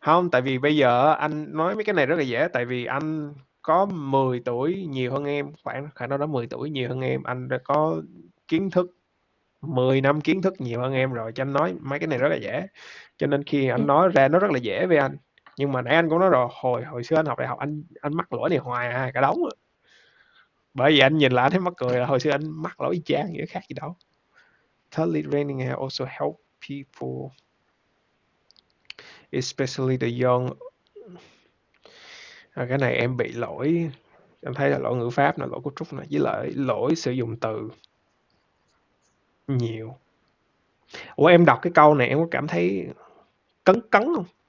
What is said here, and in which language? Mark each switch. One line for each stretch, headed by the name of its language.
Vietnamese: Tại vì bây giờ anh nói mấy cái này rất là dễ, tại vì anh có 10 tuổi nhiều hơn em, khoảng đâu đó 10 tuổi nhiều hơn em, anh đã có kiến thức 10 năm kiến thức nhiều hơn em rồi, cho anh nói mấy cái này rất là dễ, cho nên khi anh nói ra nó rất là dễ với anh. Nhưng mà nãy anh cũng nói rồi, hồi xưa anh học đại học anh mắc lỗi này hoài à, cả đống à. Bởi vì anh nhìn lại anh thấy mắc cười là hồi xưa anh mắc lỗi y chang vậy, khác gì đâu.
English: Thirdly, training also help people, especially the young.
Vietnamese: Cái này em bị lỗi, em thấy là lỗi ngữ pháp là lỗi của Trúc này, với lại lỗi sử dụng từ nhiều. Ủa em đọc cái câu này em có cảm thấy cấn cấn không?